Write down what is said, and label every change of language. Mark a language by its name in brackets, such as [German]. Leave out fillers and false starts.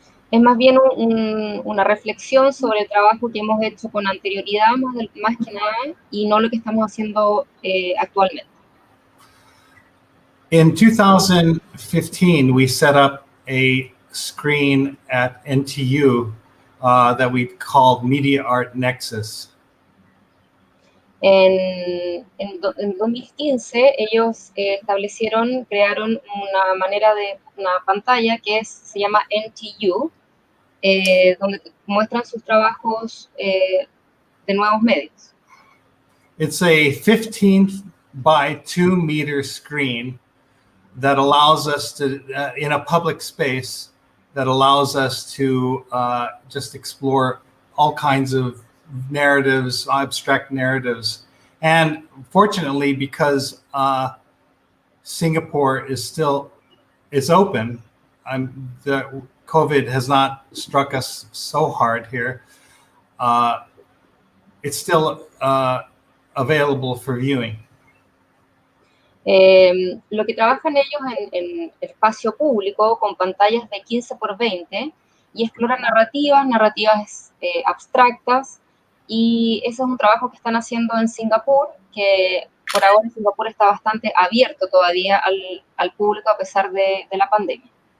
[Spanish] Es más bien una reflexión sobre el trabajo que hemos hecho con anterioridad, más que nada, y no lo que estamos haciendo actualmente. [English] In 2015, we set up a screen at NTU that we called Media Art Nexus. [Spanish] En 2015 ellos crearon una pantalla que se llama NTU, donde muestran sus trabajos de nuevos medios. [English] It's a 15 by 2 meter screen that allows us to, in a public space, that allows us to just explore all kinds of narratives, abstract narratives. And fortunately, because Singapore is open, the COVID has not struck us so hard here. It's still available for viewing. [Spanish] Lo que trabajan ellos en espacio público con pantallas de 15 por 20 y exploran narrativas abstractas, y ese es un trabajo que están haciendo en Singapur, que por ahora Singapur está bastante abierto todavía al público a pesar de la pandemia.